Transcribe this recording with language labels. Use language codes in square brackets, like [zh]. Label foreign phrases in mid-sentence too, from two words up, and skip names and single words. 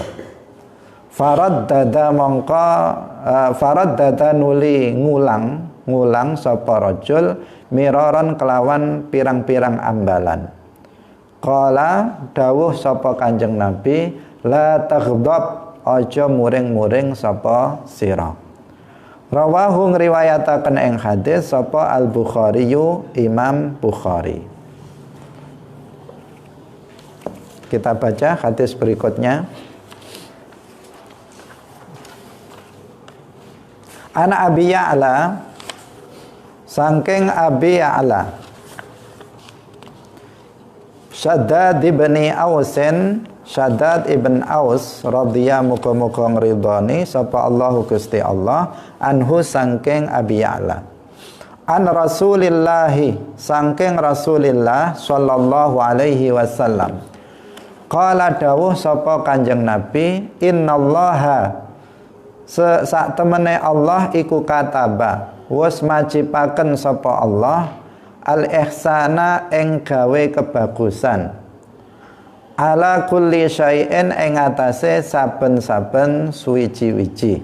[jv] Faraddada nuli ngulang sapa rajul miraran kelawan pirang-pirang ambalan. Qala dawuh sapa Kanjeng Nabi, [ar] لا تغضب, [jv] aja muring-muring sapa sira. Rawahu ngriwayataken ing hadis sapa Al-Bukhari Imam Bukhari. [id] Kita baca hadis berikutnya. [jv] Ana Abi Ya'la, saking Abi Ya'la, Shaddad ibn Ausin, Shaddad ibn Aus radhiyallahu muga-muga ngridhani sapa Allahu Gusti Allah anhu saking Abi Ya'la. [ar] عن رسول الله, saking رسول الله صلى الله عليه وسلم. [jv] Qala dawuh sapa Kanjeng Nabi, innallaha sak temene Allah iku kataba wis majibaken sapa Allah [ar] الإحسان [jv] ing gawe kebagusan [ar] على كل شيء [jv] ing atase saben-saben suwiji-wiji.